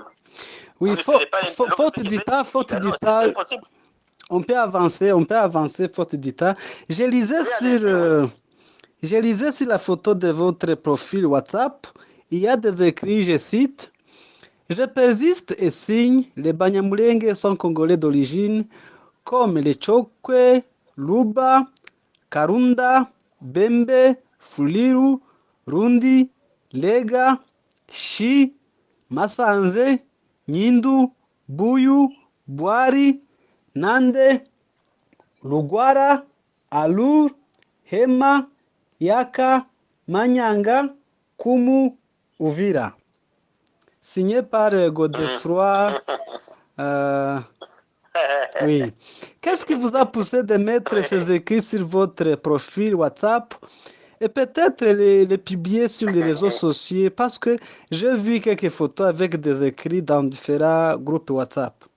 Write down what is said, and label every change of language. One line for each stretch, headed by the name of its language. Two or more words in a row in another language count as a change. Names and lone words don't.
French: Oui, faute d'État, on peut avancer, faute d'État. Je lisais sur la photo de votre profil WhatsApp, il y a des écrits, je cite, je persiste et signe, les Banyamulenge sont congolais d'origine, comme les Chokwe, Luba, Karunda, Bembe, Fuliru, Rundi, Lega, Shi, Masanze, Nyindu, Buyu, Bwari, Nande, Lugwara, Alur, Hema, Yaka, Manyanga, Kumu, Uvira. Signé par Godefroy. Oui. Qu'est-ce qui vous a poussé de mettre ces écrits sur votre profil WhatsApp et peut-être les publier sur les réseaux sociaux? Parce que j'ai vu quelques photos avec des écrits dans différents groupes WhatsApp.